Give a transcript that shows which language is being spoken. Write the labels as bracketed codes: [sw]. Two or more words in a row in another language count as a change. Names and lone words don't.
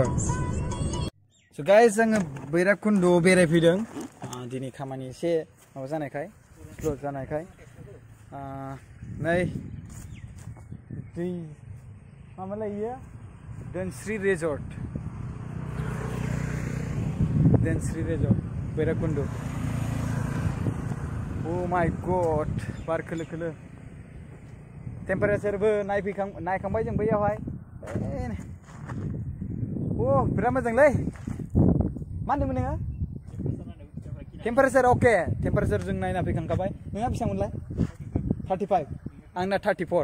[en] So guys, [brx] आङो बैराबकुन्द'आव बेरायफैदों दिनै खामानि एसे माबा जानायखाय स्ल' जानायखाय नै दै माबालाय इयो धोनस्री रिजर्ट बैराबकुन्द'. [en] Oh my god, [brx] बार खोलो खोलो. टेम्पारेचारबो नायखांबाय जों बैयावहाय. बिराद मोजांलै. मा होनदोंमोन नोङो? टेम्पारेचार अके. टेम्पारेचार जों नायना फैखांखाबाय. नोंहा बेसेबांमोनलाय? 35. आंना 34.